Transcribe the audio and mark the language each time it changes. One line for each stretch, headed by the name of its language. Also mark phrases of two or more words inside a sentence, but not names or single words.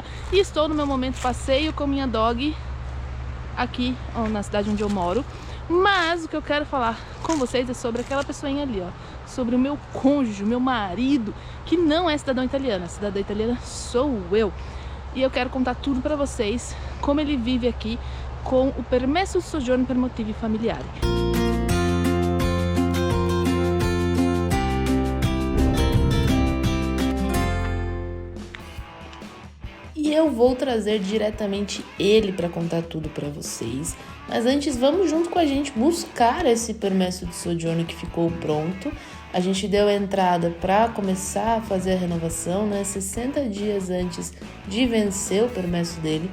Portuguese: E estou no meu momento passeio com minha dog aqui na cidade onde eu moro. Mas o que eu quero falar com vocês é sobre aquela pessoinha ali, ó. Sobre o meu cônjuge, o meu marido, que não é cidadão italiano. A cidadã italiana sou eu. E eu quero contar tudo pra vocês, como ele vive aqui com o
Italian: permesso di soggiorno per motivi familiari.
Portuguese: E eu vou trazer diretamente ele para contar tudo para vocês. Mas antes, vamos junto com a gente buscar esse
Italian: permesso de soggiorno
Portuguese: que ficou pronto. A gente deu a entrada para começar a fazer a renovação, né? 60 dias antes de vencer o permesso dele.